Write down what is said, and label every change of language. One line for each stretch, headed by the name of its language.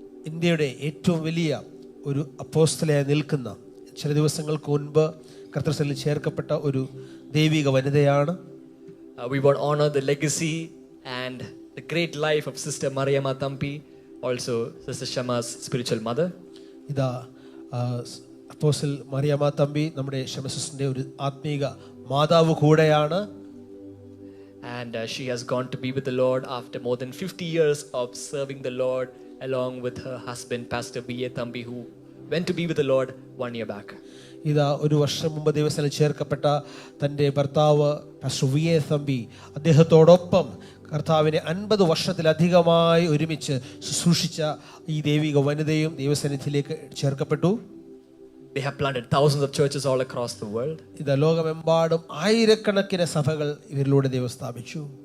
Malayalam: ഇന്ത്യയുടെ ഏറ്റവും വലിയ ഒരു അപ്പോസ്തലയായി നിൽക്കുന്ന ചില ദിവസങ്ങൾക്ക് മുൻപ് കർത്തൃസഭയിൽ ചേർക്കപ്പെട്ട ഒരു ദൈവിക വനിതയാണ്.
English: We want to honor the legacy and the great life of Sister Mariama Thampi, also Sister Shama's spiritual mother.
Malayalam: ഇതാ അപ്പോസ്തൽ മറിയാമ്മ തമ്പി നമ്മുടെ ഷമസിന്റെ ഒരു ആത്മീക മാതാവ് കൂടെയാണ്.
English: And she has gone to be with the Lord after more than 50 years of serving the Lord along with her husband, Pastor V.A. Thambi, who went to be with the Lord 1 year back.
Malayalam: ഇതാ ഒരു വർഷം മുമ്പ് ദൈവസേനയിൽ ചേർക്കപ്പെട്ട തൻ്റെ ഭർത്താവ് pastor V.A. Thampi അദ്ദേഹത്തോടൊപ്പം കർത്താവിനെ 50 വർഷത്തിലധികമായി ഒരുമിച്ച് ശുശ്രൂഷിച്ച ഈ ദൈവിക വനിതയും ദൈവസന്നിധിയിലേക്ക് ചേർക്കപ്പെട്ടു.
English: They have planted thousands of churches all across the world.
Malayalam: ഇതാ ലോകമെമ്പാടും ആയിരക്കണക്കിന് സഭകൾ ഇവരിലൂടെ ദൈവം സ്ഥാപിച്ചു.